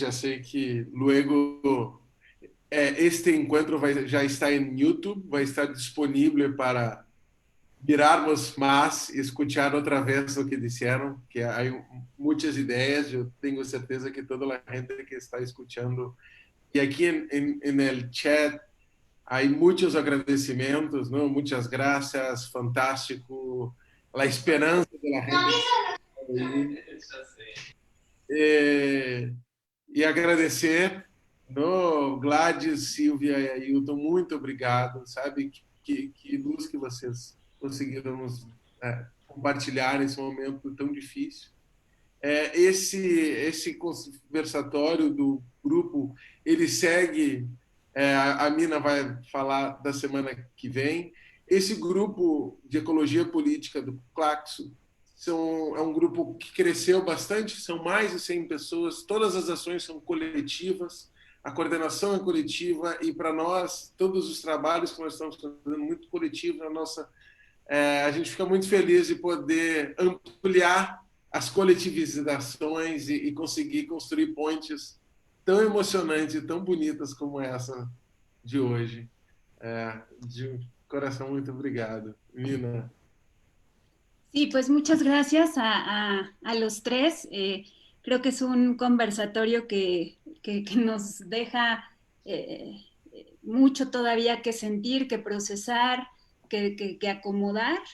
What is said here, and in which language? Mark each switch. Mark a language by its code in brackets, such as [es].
[es] Ya sé que luego este encuentro ya está en YouTube, va a estar disponible para mirarmos más y escuchar otra vez lo que dijeron, que hay muchas ideas. Yo tengo certeza que toda la gente que está escuchando y aquí en el chat hay muchos agradecimientos, ¿no? Muchas gracias, fantástico, la esperanza de la gente. [pt] E agradecer, no, Gladys, Silvia e Ailton, muito obrigado, sabe? Que luz que vocês conseguiram nos compartilhar nesse momento tão difícil. Esse conversatório do grupo, ele segue, a Mina vai falar da semana que vem. Esse grupo de ecologia política do Claxo é um grupo que cresceu bastante, são mais de 100 pessoas, todas as ações são coletivas, a coordenação é coletiva e para nós, todos os trabalhos que nós estamos fazendo muito coletivos, a gente fica muito feliz de poder ampliar as coletivizações e conseguir construir pontes tão emocionantes e tão bonitas como essa de hoje. [es] De corazón, muy [pt] obrigado. [es] Mina. Sí, pues muchas gracias a los tres. Creo que es un conversatorio que nos deja mucho todavía que sentir, que procesar, que acomodar.